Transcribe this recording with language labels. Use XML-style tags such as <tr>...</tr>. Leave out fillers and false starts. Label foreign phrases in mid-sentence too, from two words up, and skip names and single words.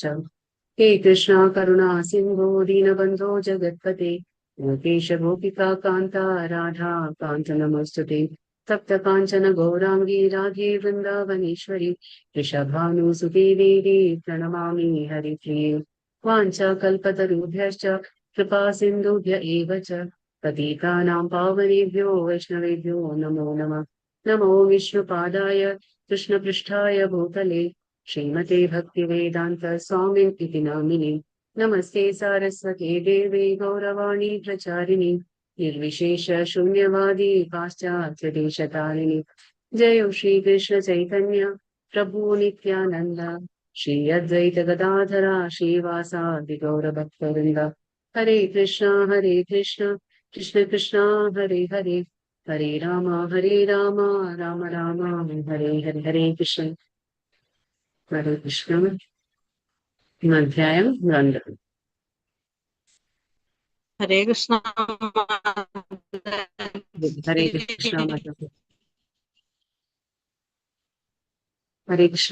<sa>ഹേ കൃഷ്ണ കരുണാ സിന്ധോ ദീനബന്ധോ ജഗത്പതേ ഗോപേശ ഗോപികാ കാന്ത രാധാ കാന്ത നമോസ്തുതേ. തപ്ത കാഞ്ചന ഗൗരാംഗീ രാധേ വൃന്ദാവനേശ്വരി വൃഷഭാനുസുതേ ദേവി പ്രണമാമി ഹരിപ്രിയേ. വാഞ്ചാകൽപതരുഭ്യശ്ച കൃപാ സിന്ധുഭ്യ ഏവ ച पतितानां पावनेभ्यो वैष्णवेभ्यो नमो नमः. नमो विष्णुपादाय कृष्णपृष्ठाय भूतले श्रीमते भक्तिवेदान्त स्वामिन् इति नामिने. नमस्ते सारस्वते देवे गौरवाणी प्रचारिणे निर्विशेष शून्यवादी पाश्चात्यदेशतारिणे. जय श्री कृष्ण चैतन्य प्रभु नित्यानन्द श्री अद्वैत गदाधरा श्रीवासादि गौरभक्तवृन्द. हरे कृष्णा कृष्ण कृष्ण हरे हरे हरे राम राम राम हरे हरे. हरे कृष्ण.</sa> <ml>അധ്യായം 2.</ml> <sa>ഹരേ കൃഷ്ണ. ഹരേ കൃഷ്ണ. ഹരേ കൃഷ്ണ.</sa>